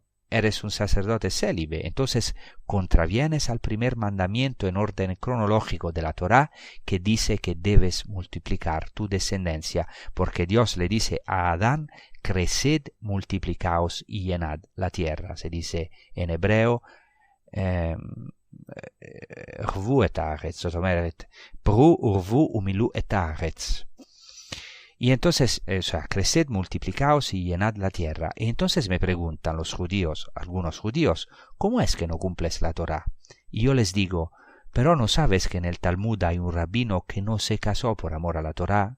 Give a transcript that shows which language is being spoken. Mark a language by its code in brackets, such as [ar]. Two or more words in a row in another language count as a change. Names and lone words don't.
[es] Eres un sacerdote célibe, entonces contravienes al primer mandamiento en orden cronológico de la Torá, que dice que debes multiplicar tu descendencia, porque Dios le dice a Adán: creced, multiplicaos y llenad la tierra. Se dice en hebreo [he] ורבו את הארץ, זאת אומרת, פרו ורבו ומילאו את הארץ. [es] Y entonces, creced, multiplicaos y llenad la tierra. Y entonces me preguntan los judíos, algunos judíos: ¿cómo es que no cumples la Torá? Y yo les digo: ¿pero no sabes que en el Talmud hay un rabino que no se casó por amor a la Torá?